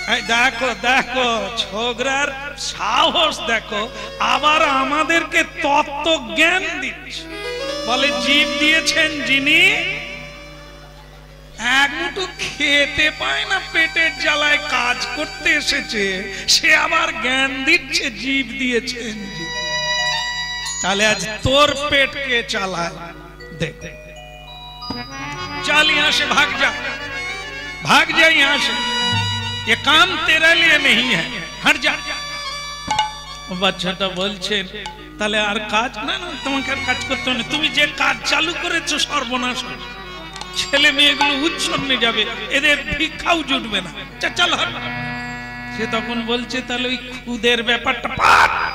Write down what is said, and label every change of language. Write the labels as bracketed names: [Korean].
[Bangla] দেখো দেখো, ছোকরার সাহস দেখো, আবার আমাদেরকে তত্ত্ব জ্ঞান দিচ্ছে। বলে জীব দিয়েছেন যিনি, এক মুঠো খেতে পায় না, পেটের জ্বালায় কাজ করতে এসেছে, সে আবার জ্ঞান দিচ্ছে জীব দিয়েছেন। তাহলে আজ তোর পেট কে চালায়? [Hindi] देख चल यहां से भाग जा, भाग जा यहां से, ये काम तेरे लिए नहीं है, हट जा। [Bangla] বাচ্চাটা বলছেন তাহলে আর কাজ না, না তোমাকে আর কাজ করতে হবে না, তুমি যে কাজ চালু করেছো সর্বনাশ হবে, ছেলে মেয়েগুলো উচ্ছন্নে যাবে, এদের ভিক্ষাও জুটবে না, চল হট। সে তখন বলছে তাহলে ওই খুদের ব্যাপারটা পাঠ।